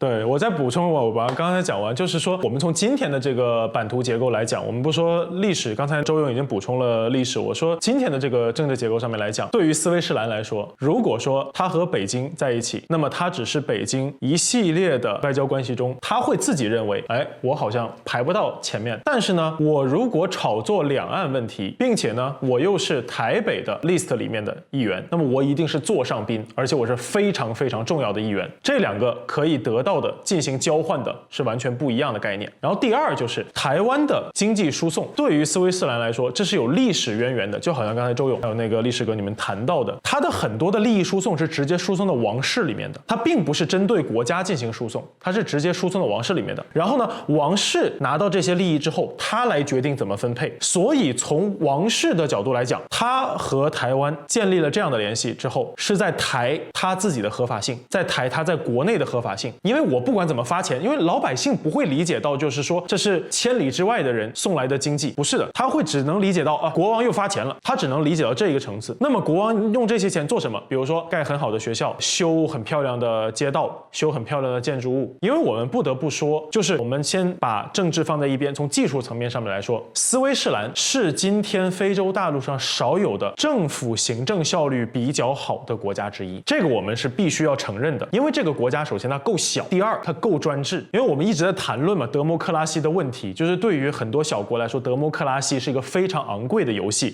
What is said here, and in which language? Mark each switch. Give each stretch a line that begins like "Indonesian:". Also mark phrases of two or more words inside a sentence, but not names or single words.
Chinese: 對，我再補充，我把剛才講完，就是說我們從今天的這個版圖結構來講，我們不說歷史，剛才周勇已經補充了歷史，我說今天的這個政治結構上面來講，對於斯威士蘭來說，如果說他和北京在一起，那麼他只是北京一系列的外交關係中，他會自己認為，哎，我好像排不到前面，但是呢，我如果炒作兩岸問題，並且呢，我又是台北的 list 裡面的議員，那麼我一定是座上賓，而且我是非常非常重要的議員。這兩個可以得到的進行交換的是完全不一樣的概念。然後第二就是台灣的經濟輸送，對於斯威士蘭來說，這是有歷史淵源的，就好像剛才周勇還有那個歷史哥你們談到的，他的很多的利益輸送是直接輸送到王室裡面的，它並不是針對國家進行輸送，它是直接輸送到王室裡面的。然後呢，王室拿到這些利益之後，他來決定怎麼分配。所以從王室的角度來講，他和台灣建立了這樣的聯繫之後，是在台他自己的合法性，在台他在國內的合法性。因為我不管怎麼發錢，因為老百姓不會理解到就是說這是千里之外的人送來的經濟，不是的，他会只能理解到啊，國王又發錢了，他只能理解到這一個層次。那麼國王用這些錢做什麼？比如說蓋很好的學校，修很漂亮的街道，修很漂亮的建築物。因為我們不得不說，就是我們先把政治放在一邊，從技術層面上面來說，斯威士蘭是今天非洲大陸上少有的政府行政效率比較好的國家之一，這個我們是必須要承認的。因為這個國家首先它夠小，第二它夠專制。因為我們一直在談論嘛，德摩克拉西的問題，就是對於很多小國來說，德摩克拉西是一個非常昂貴的遊戲。